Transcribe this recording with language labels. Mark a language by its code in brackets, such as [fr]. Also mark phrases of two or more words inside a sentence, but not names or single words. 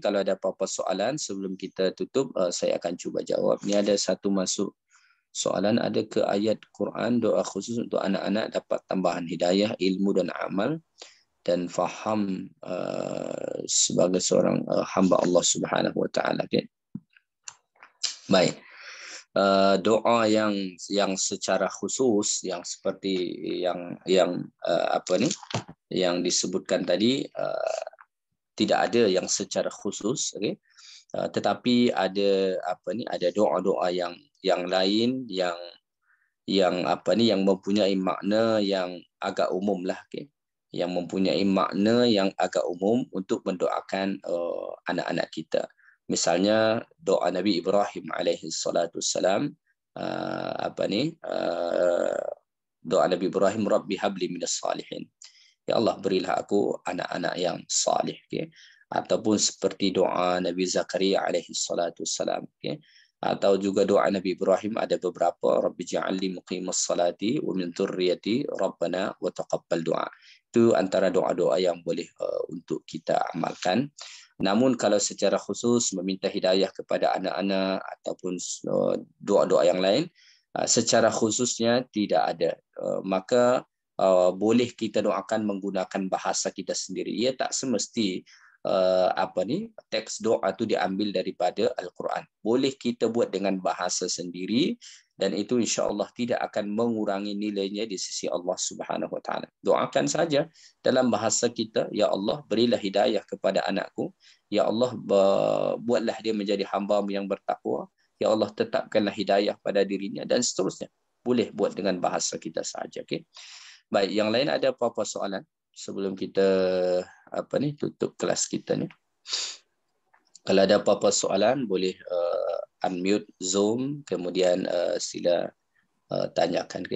[ms] Kalau ada apa-apa soalan sebelum kita tutup, saya akan cuba jawab. Ni ada satu masuk soalan, ada ke ayat Quran doa khusus untuk anak-anak dapat tambahan hidayah, ilmu dan amal dan faham sebagai seorang hamba Allah [ar] سبحانه وتعالى. [ms] Okay? Baik. Doa yang secara khusus yang seperti yang disebutkan tadi tidak ada yang secara khusus, okay? Tetapi ada ada doa-doa yang lain yang mempunyai makna yang agak umum lah, okay? Yang mempunyai makna yang agak umum untuk mendoakan anak-anak kita. Misalnya doa Nabi Ibrahim [ar] عليه الصلاة والسلام, [ms] doa Nabi Ibrahim, [ar] رب هب لي من الصالحين. [ms] Ya Allah, berilah aku anak-anak yang salih. Okay? Ataupun seperti doa Nabi Zakaria [ar] عليه الصلاة والسلام. [ms] Okay? Atau juga doa Nabi Ibrahim ada beberapa, [ar] رب اجعلني مقيم الصلاة ومن ذريتي ربنا وتقبل دعاء. [ms] Itu antara doa-doa yang boleh untuk kita amalkan. Namun kalau secara khusus meminta hidayah kepada anak-anak ataupun doa-doa yang lain, secara khususnya tidak ada. Maka boleh kita doakan menggunakan bahasa kita sendiri. Ia tak semesti teks doa tu diambil daripada Al-Quran. Boleh kita buat dengan bahasa sendiri dan itu insya-Allah tidak akan mengurangi nilainya di sisi Allah [ar] سبحانه وتعالى. [ms] Doakan saja dalam bahasa kita, ya Allah berilah hidayah kepada anakku, ya Allah buatlah dia menjadi hamba-Mu yang bertakwa, ya Allah tetapkanlah hidayah pada dirinya dan seterusnya. Boleh buat dengan bahasa kita saja, okey. Baik, yang lain ada apa-apa soalan sebelum kita tutup kelas kita ni? Kalau ada apa-apa soalan boleh unmute Zoom, kemudian sila tanyakan, okey.